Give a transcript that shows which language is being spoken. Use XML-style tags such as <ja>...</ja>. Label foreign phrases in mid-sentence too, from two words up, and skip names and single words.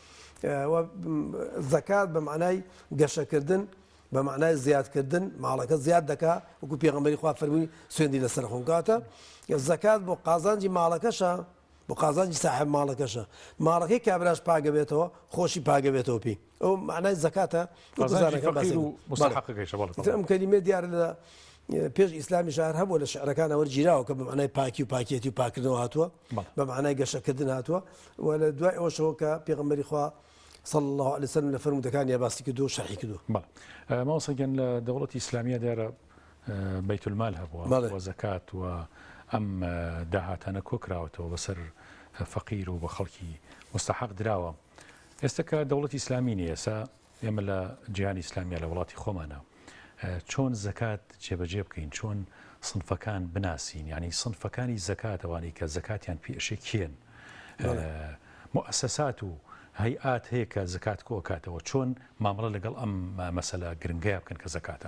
<ckb>زەکات بە معنای گەشەکردن بە معنای زیادکردن ماڵەکە زیاد دەکا وەکو پێغەمبەری خوا فەرمووی سوێندی لەسەر خۆم کاتە زەکات بۆ قازانجی ماڵەکەشە بۆ قازانجی صاحب ماڵەکەشە ماڵەکەی کابراش پاگەبێتەوە خۆشی پاگەبێتەوە پێی ئەو معنای زەکاتە ئەم کەلیمە دیارە لە پێش ئیسلامی شار هەبوو لە شعرەکانە وەرگیراوە کە بە معنای پاکی و پاکێتی و پاکردنەوە هاتووە بە معنای گەشەکردن هاتووە و لە دوای ئەوەشەوە کە پێغەمبەری خوا</ckb> <ar>صلى الله عليه وسلم</ar> <ckb>لفرمودەکان یا باسی کردو شەرحی کردو ماوەسەگەن لە دەوڵەتی ئیسلامیە دیارە بەیت المال هەبووە و زەکات و ئەم داهاتانە کۆکراوەتەوە بەسەر فەقیر و بە خەڵکی مستحق دراوە ئێستا کە دەوڵەتی ئیسلامی نیە ئێستا ئێمە لە جیهانی ئیسلامیە لە وڵاتی خۆمانە چۆن زەکات جێبەجێ بکەین چۆن سنفەکان بناسین یعنی سنفەکانی زەکاتەوانی کە زەکاتیان پێشێ کێن مؤسسات و هەیئات هەیە کە زەکات کۆکاتەوە چۆن مامەڵە لەگەڵ ئەم مەسەلە گرنگەیە بکەن کە زەکاتە</ckb>